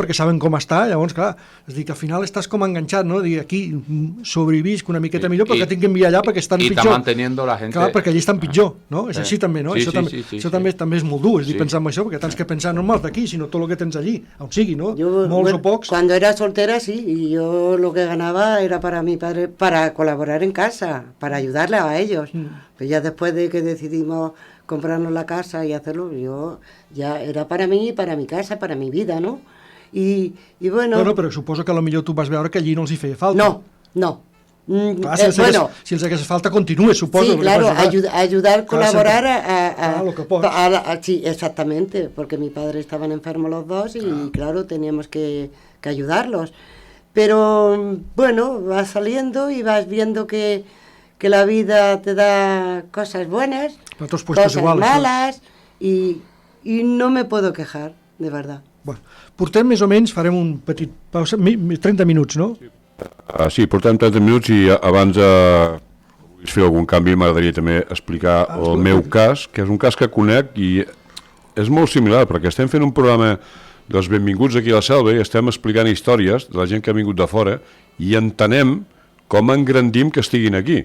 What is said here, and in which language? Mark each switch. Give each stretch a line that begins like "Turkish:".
Catalan: Perquè saben com està, llavors, clar, és dir, que al final estàs com enganxat, no? Dir, aquí sobrevisc una miqueta millor perquè tinc que enviar allà perquè estan pitjor.
Spanish: I manteniendo la gente...
Catalan: Clar, perquè allí estan pitjor, no? És així també, no? Sí, Això també és molt dur, és dir, pensar en això, perquè tens que pensar no només d'aquí, sinó tot el que tens allí, on sigui, no? Molts o pocs.
Spanish: Cuando era soltera, sí, y yo lo que ganaba era para mi padre, para colaborar en casa, para ayudarle a ellos. Pero ya después de que decidimos comprarnos la casa y hacerlo, yo ya era para mí, para mi casa, para mi vida, ¿no? Y bueno...
Catalan: Bueno, però suposo que potser tu vas veure que allí no els hi feia falta. No. Clar, si els hagués falta, continua, suposo.
Spanish: Sí, claro, ayudar, colaborar
Catalan: lo que pots.
Spanish: Sí, exactamente, porque mi padre estaban enfermos los dos y claro, teníamos que ayudarlos. Pero bueno, vas saliendo y vas viendo que la vida te da cosas buenas, cosas malas, y no me puedo quejar, de verdad.
Catalan: Bueno, portem més o menys, farem un petit pausa, 30 minuts, no? Sí, portem 30 minuts i abans vull fer algun canvi, m'agradaria també explicar el meu cas, que és un cas que conec i és molt similar, perquè estem fent un programa dels benvinguts aquí a la selva i estem explicant històries de la gent que ha vingut de fora i entenem com engrandim que estiguin aquí.